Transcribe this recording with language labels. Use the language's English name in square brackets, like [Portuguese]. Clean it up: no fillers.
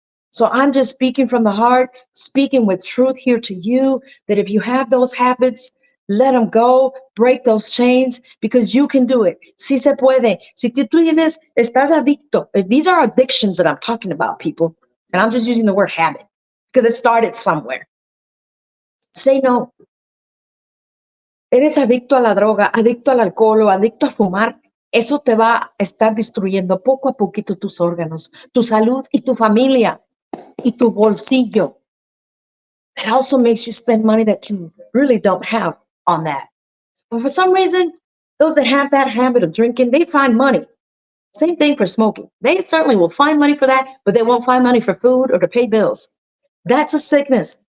[English] So I'm just speaking from the heart, speaking with truth here to you, that if you have those habits, let them go, break those chains, because you can do it. [Spanish] Si se puede. Si tú estás adicto. [English] These are addictions that I'm talking about, people. And I'm just using the word habit because it started somewhere. Say no. [Spanish] Eres adicto a la droga, adicto al alcohol o adicto a fumar. Eso te va a estar destruyendo poco a poquito tus órganos, tu salud y tu familia. Y tu bolsillo. [English] That also makes you spend money that you really don't have on that. But for some reason, those that have that habit of drinking, they find money. Same thing for smoking. They certainly will find money for that, but they won't find money for food or to pay bills. That's a sickness.